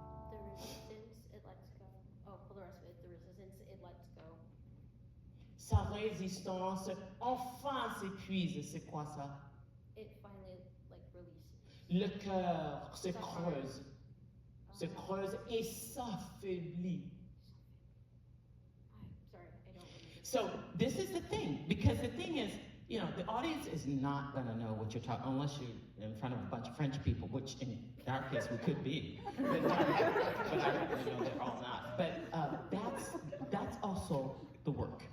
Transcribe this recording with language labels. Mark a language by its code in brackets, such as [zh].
[en] The resistance, it lets go. Oh, well, the rest of it, the resistance, it lets go. [fr] Sa résistance, enfin s'épuise. C'est quoi ça? [en] It finally, like, releases. [fr] Le cœur se creuse. Se creuse et s'affaiblit. [en] I'm sorry, I don't remember. So this is the thing, because the thing is, you know, audience is not gonna know what you're talking, unless you're in front of a bunch of French people, which in our case we could be. But I know they're all not. But that's also the work.